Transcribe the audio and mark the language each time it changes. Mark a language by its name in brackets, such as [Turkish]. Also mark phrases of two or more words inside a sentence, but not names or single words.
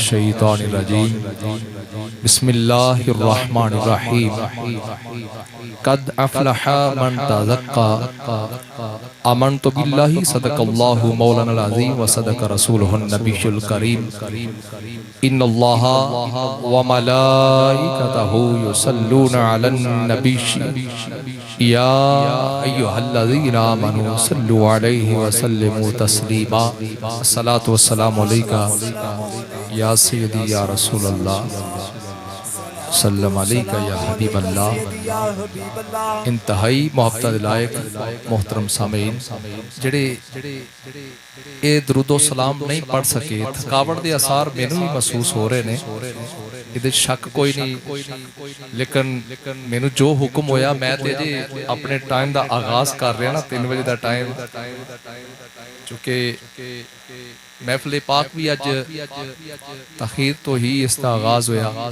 [Arabic] الشيطان الرجيم بسم الله الرحمن الرحيم قد أفلح من تزكى آمنت بالله صدق الله مولانا العظيم وصدق رسوله النبي الكريم إن الله وملائكته يصلون على النبي يا أيها الذين آمنوا صلوا عليه وسلموا تسليما الصلاة والسلام عليك يا سيدي يا رسول الله وسلم عليك يا حبيب الله. [Punjabi] انتہائی محبت لائق محترم سامعین جیہڑے یہ درود و سلام نہیں پڑھ سکے، تھکاوٹ کے آثار مینوں بھی محسوس ہو رہے ہیں، یہ شک کوئی نہیں، لیکن مینوں جو حکم ہویا میں تو جی اپنے ٹائم کا آغاز کر رہا نا 3 بجے کا ٹائم، چونکہ محفل پاک بھی اج تاخیر توں ہی اس کا آغاز ہویا.